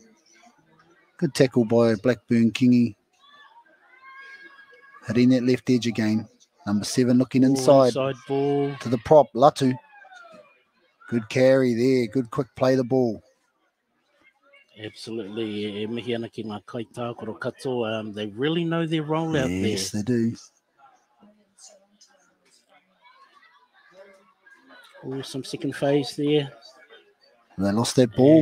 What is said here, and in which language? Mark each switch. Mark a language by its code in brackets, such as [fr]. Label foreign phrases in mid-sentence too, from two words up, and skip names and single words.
[en] Good tackle by Blackburn Kingy. Hitting that left edge again. Number 7 looking inside. Inside ball. To the prop, Latu. Good carry there. Good quick play the ball. Absolutely. [mi] Mihi ana ki ngā kaitākoro katoa. [en] They really know their role out there. Yes, they do. Oh, some second phase there. They lost that ball.